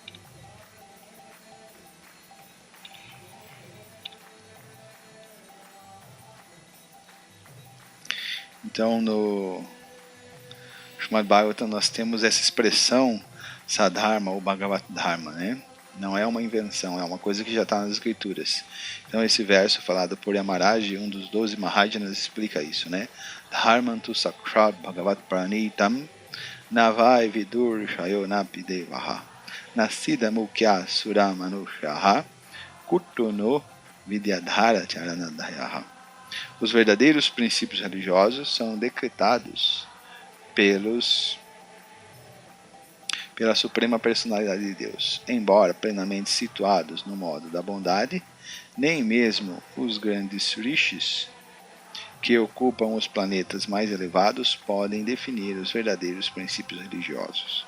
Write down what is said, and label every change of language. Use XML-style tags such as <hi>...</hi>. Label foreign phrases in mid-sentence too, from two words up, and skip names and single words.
<pt>Então, no Srimad Bhagavatam nós temos essa expressão Sadharma ou</pt> <sa>भागवत धर्म,</sa> <pt>né? Não é uma invenção, é uma coisa que já está nas escrituras. Então esse verso falado por Yamaraj, um dos 12 Mahajanas, explica isso, né?</pt> <sa>धर्मं तु साक्षाद् भगवत् प्रणीतं न वै विदुर् ऋषयो नापि देवाः न सिद्ध मुख्या असुरा मनुष्याः कुतो नु विद्याधर चारणादयः.</sa> <pt>Os verdadeiros princípios religiosos são decretados pela Suprema Personalidade de Deus. Embora plenamente situados no modo da bondade, nem mesmo os grandes rishis que ocupam os planetas mais elevados podem definir os verdadeiros princípios religiosos.</pt>